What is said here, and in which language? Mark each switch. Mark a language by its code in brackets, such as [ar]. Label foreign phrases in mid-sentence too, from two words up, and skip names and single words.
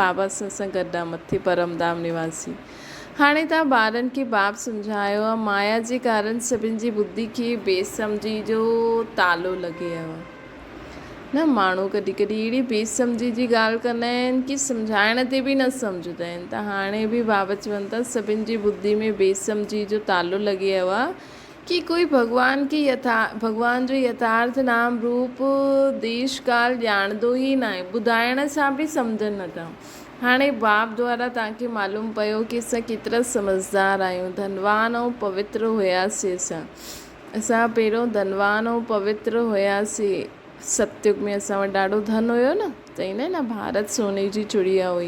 [sd] बाबा सां गॾु आहे मथे परमधाम निवासी। हाणे तव्हां ॿारनि खे बाप सम्झायो आहे माया जे कारण सभिनि जी बुद्धि खे बेसमझी जो तालो लॻे आहे न। माण्हू कॾहिं कॾहिं अहिड़ी बेसमझी जी ॻाल्हि कंदा आहिनि कि सम्झाइण ते बि न सम्झंदा आहिनि। त हाणे बि बाबा चवनि था सभिनि जी बुद्धि में बेसमझी जो तालो लॻे वियो आहे कि कोई भॻवान भॻवान जो यथार्थ नाम रूप देश काल ॼाणंदो ई न आहे, ॿुधाइण सां बि सम्झनि नथा। हाणे बाप द्वारा तव्हांखे मालूम पियो कि असां केतिरा समझदार आहियूं, धनवान ऐं पवित्र हुयासीं। असां पहिरियों धनवान ऐं पवित्र हुयासीं। सतयुग में असां वटि ॾाढो धन हुयो न, चईंदा आहिनि न भारत सोने जी चिड़िया हुई।